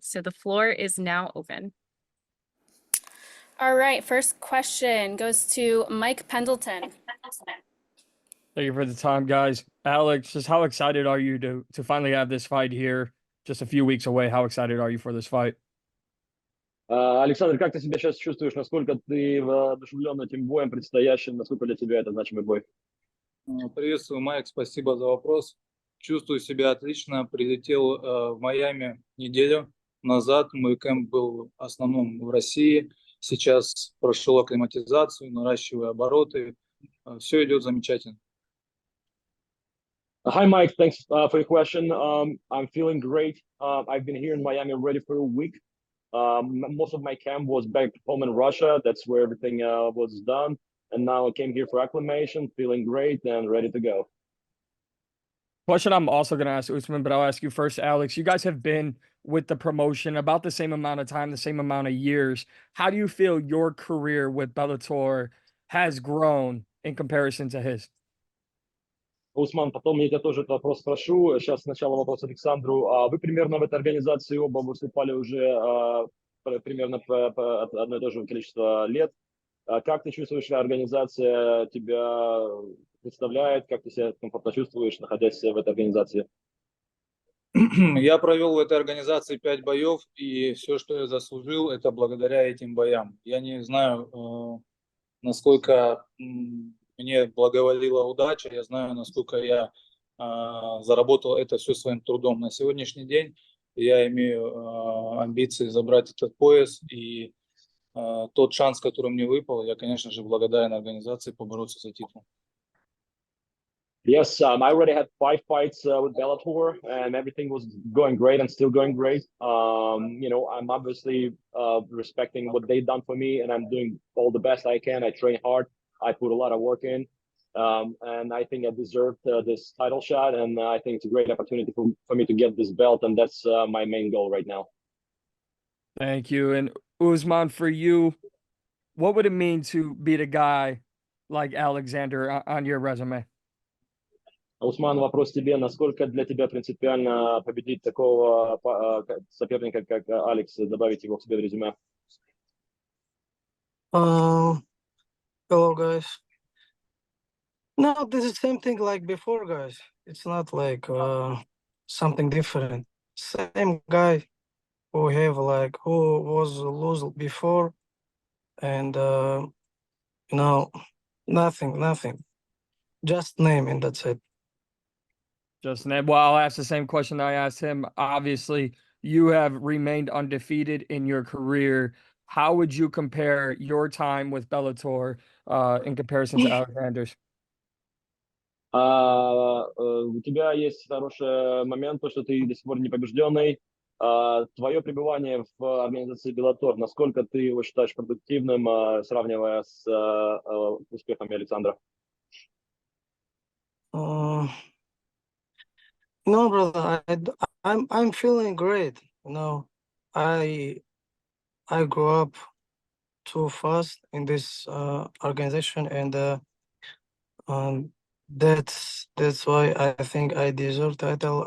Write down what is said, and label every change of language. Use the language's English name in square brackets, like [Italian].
[English] So the floor is now open. All right, first question goes to Mike Pendleton. Thank you for the time, guys. Alex, just how excited are you to finally have this fight here just a few weeks away? How excited are you for this fight? [Russian] Александр, как ты себя сейчас чувствуешь? Насколько ты воодушевлен этим боем предстоящим? Насколько для тебя это значимый бой? Приветствую, Майк, спасибо за вопрос. Чувствую себя отлично. Прилетел в Майами неделю назад. Мой кэмп был в основном в России. Сейчас прошел акклиматизацию, наращиваю обороты. Все идет замечательно. [English] Hi, Mike. Thanks for your question. I'm feeling great. I've been here in Miami already for a week. Most of my camp was back home in Russia. That's where everything was done. And now I came here for acclimation, feeling great and ready to go. Question I'm also going to ask Usman, but I'll ask you first, Alex. You guys have been with the promotion about the same amount of time, the same amount of years. How do you feel your career with Bellator has grown in comparison to his? [Russian] Усман, потом я тебя тоже этот вопрос спрошу. Сейчас сначала вопрос Александру. Вы примерно в этой организации оба выступали уже примерно по одно и то же количество лет. Как ты чувствуешь, организация тебя представляет? Как ты себя комфортно чувствуешь, находясь в этой организации? Я провел в этой организации 5 боев, и все, что я заслужил, это благодаря этим боям. Я не знаю, насколько мне благоволила удача, я знаю, насколько я заработал это все своим трудом. На сегодняшний день я имею амбиции забрать этот пояс, и тот шанс, который мне выпал, я, конечно же, благодарен организации побороться за титул. [English] Yes, I already had 5 fights with Bellator, and everything was going great and still going great. You know, I'm obviously respecting what they've done for me, and I'm doing all the best I can. I train hard. I put a lot of work in, and I think I deserved this title shot, and I think it's a great opportunity for me to get this belt, and that's my main goal right now. Thank you. And Usman, for you, what would it mean to beat a guy like Alexander on your resume? [Russian] Усман, вопрос тебе. Насколько для тебя принципиально победить такого соперника, как Алекс, добавить его к себе в резюме? [English] Hello, guys. No, this is the same thing like before, guys. It's not like something different. Same guy who was lose before, and no, nothing. Just name and that's it. Just name. Well, I'll ask the same question I asked him. Obviously, you have remained undefeated in your career. How would you compare your time with Bellator in comparison to Alexander's? [Russian] У тебя есть хороший момент, то, что ты до сих пор не побежденный. Твое пребывание в организации Bellator, насколько ты его считаешь продуктивным, сравнивая с успехами Александра? [English] No, brother, I'm feeling great. You know, I grew up too fast in this organization, and that's why I think I deserve title.